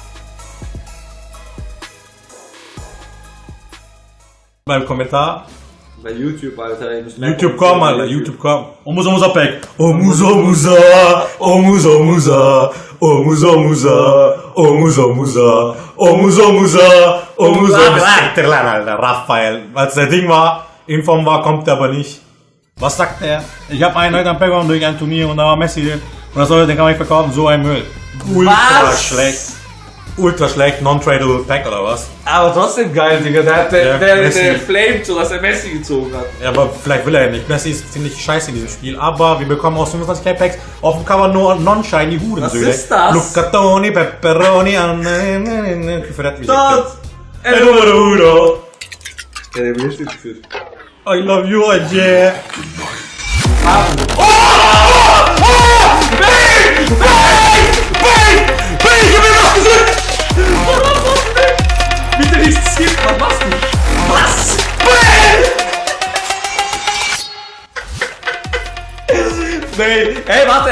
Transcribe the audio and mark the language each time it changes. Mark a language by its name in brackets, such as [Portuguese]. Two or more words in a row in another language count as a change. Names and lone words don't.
[German] Beim Kommentar. Bei YouTube, Alter. YouTube komm, Alter, YouTube komm. Oh Musa Pack. Oh Musa Musa. Oh Musa Musa. Oh Musa Musa. Oh Musa Musa. Oh Musa Musa. Oh Musa Musa. Alter, Raphael. Als der Ding war, Inform war, kommt er aber nicht. Was sagt er? Ich habe einen heute am Pack bekommen durch ein Turnier und da war Messi drin. Und das soll, den kann man nicht verkaufen, so ein Müll. Ultra schlecht. Ultra schlecht, non-tradable Pack oder was? Aber trotzdem geil, Digga. Der flamed so, dass er Messi gezogen hat. Ja, aber vielleicht will er ja nicht. Messi ist ziemlich scheiße in diesem Spiel. Aber wir bekommen aus 25k Packs auf dem Cover nur non-shiny Hurensöhne. Was ist das? Luccatoni, Pepperoni, Dort! Eduardo. Ja, der will nicht geführt. [English] I love you, yeah. [German] Ich hab mir was gesagt! Bitte nicht skippen, was machst du? Was? Nee. Hey, warte!